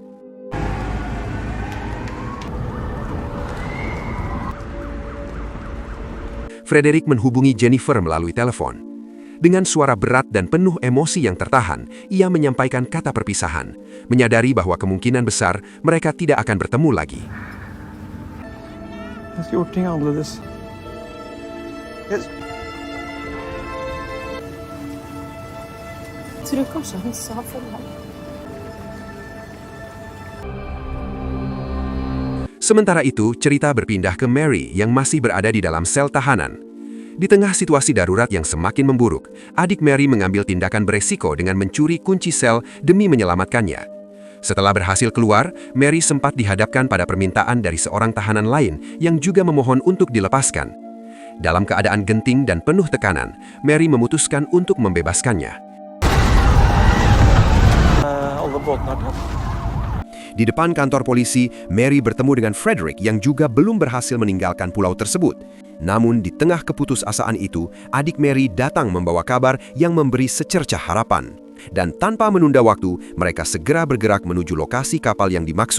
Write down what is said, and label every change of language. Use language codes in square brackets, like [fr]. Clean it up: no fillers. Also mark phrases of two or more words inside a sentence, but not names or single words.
[id] Frederick menghubungi Jennifer melalui telepon. Dengan suara berat dan penuh emosi yang tertahan, ia menyampaikan kata perpisahan, menyadari bahwa kemungkinan besar mereka tidak akan bertemu lagi. [no] Jeg har gjort ting annerledes. Jeg tror kanskje han sa for meg. [id] Sementara itu, cerita berpindah ke Mary yang masih berada di dalam sel tahanan. Di tengah situasi darurat yang semakin memburuk, adik Mary mengambil tindakan beresiko dengan mencuri kunci sel demi menyelamatkannya. Setelah berhasil keluar, Mary sempat dihadapkan pada permintaan dari seorang tahanan lain yang juga memohon untuk dilepaskan. Dalam keadaan genting dan penuh tekanan, Mary memutuskan untuk membebaskannya. [no] Alle båtene er tatt. [id] Di depan kantor polisi, Mary bertemu dengan Frederick yang juga belum berhasil meninggalkan pulau tersebut. Namun di tengah keputusasaan itu, adik Mary datang membawa kabar yang memberi secercah harapan. Dan tanpa menunda waktu, mereka segera bergerak menuju lokasi kapal yang dimaksud.